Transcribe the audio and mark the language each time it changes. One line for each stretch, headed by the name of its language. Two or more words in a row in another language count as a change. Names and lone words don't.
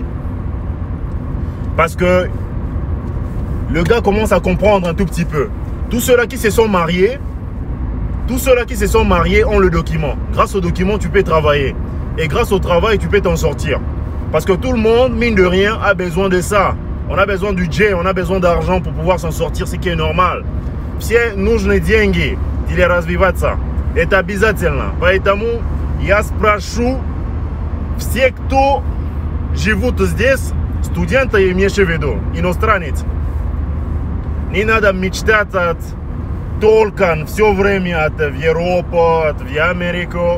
French: Parce que le gars commence à comprendre un tout petit peu. Tous ceux-là qui se sont mariés, ont le document. Grâce au document, tu peux travailler. Et grâce au travail, tu peux t'en sortir. Parce que tout le monde, mine de rien, a besoin de ça. On a besoin du jet, on a besoin d'argent pour pouvoir s'en sortir, ce qui est normal.
Russian: Все нужны деньги для развиваться. Это обязательно. Поэтому я спрошу все, кто живут здесь, студенты, имеешь в виду, иностранец. Не надо мечтать только все время от Европы, от Америки.